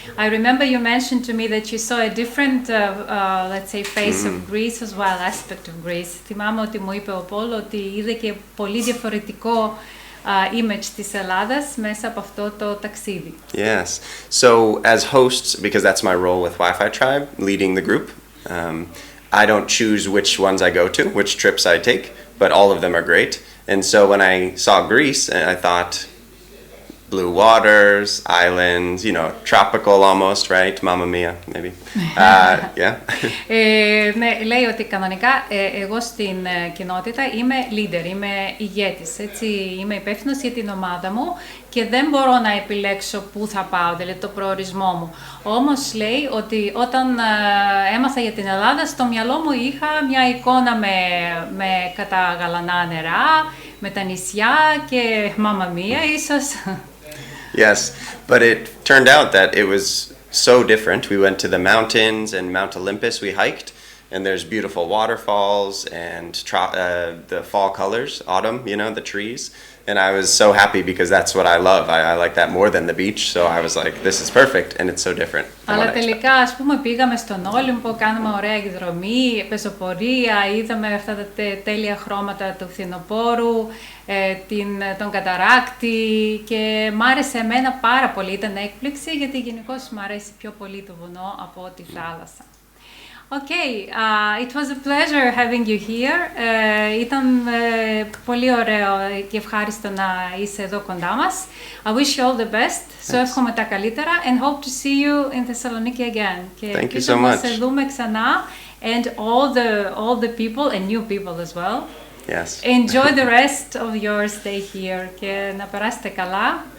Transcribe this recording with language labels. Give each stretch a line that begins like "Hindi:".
English: I remember you mentioned to me that you saw a different, let's say, face of Greece as well, aspect of Greece.
Greek: Θυμάμαι ότι μου είπε ο Paul ότι είδε και πολύ διαφορετικό image της Ελλάδας μέσα από αυτό το ταξίδι.
English: Yes. So as hosts, because that's my role with Wi-Fi Tribe, leading the group, I don't choose which ones I go to, which trips I take, but all of them are great. And so when I saw Greece, I thought blue waters, islands, tropical almost, right? Mamma mia, maybe. Yeah.
Greek: Ναι, λέει ότι κανονικά εγώ στην κοινότητα είμαι leader, είμαι ηγέτης, έτσι, είμαι υπεύθυνος για την ομάδα μου και δεν μπορώ να επιλέξω πού θα πάω, δηλαδή το προορισμό μου. Όμως λέει ότι όταν έμαθα για την Ελλάδα, στο μυαλό μου είχα μια εικόνα με κατά γαλανά νερά, με τα νησιά και μάμα μία ίσως.
English: Yes, but it turned out that it was so different. We went to the mountains and Mount Olympus we hiked, and there's beautiful waterfalls and the fall colors, autumn, the trees. And I was so happy because that's what I love. I like that more than the beach, so I was like, this is perfect, and it's so different.
Greek: Αλλά τελικά, ας πούμε, πήγαμε στον Όλυμπο, κάναμε ωραία εκδρομή, πεζοπορία, είδαμε αυτά τα τέλεια χρώματα του φθινοπόρου, τον καταράκτη και μ' άρεσε εμένα πάρα πολύ. Ήταν έκπληξη γιατί γενικώς μ' αρέσει πιο πολύ το βουνό από τη θάλασσα.
English: Okay, it was a pleasure having you here.
Greek: Ήταν πολύ ωραίο και ευχάριστο να είσαι εδώ κοντά μας.
English: I wish you all the best.
Greek: Σου εύχομαι τα καλύτερα
English: and hope to see you in Thessaloniki again. Thank you so much.
Greek: Να σε δούμε ξανά
English: and all the people and new people as well. Yes. Enjoy the rest of your stay here
Greek: και να περάσετε καλά.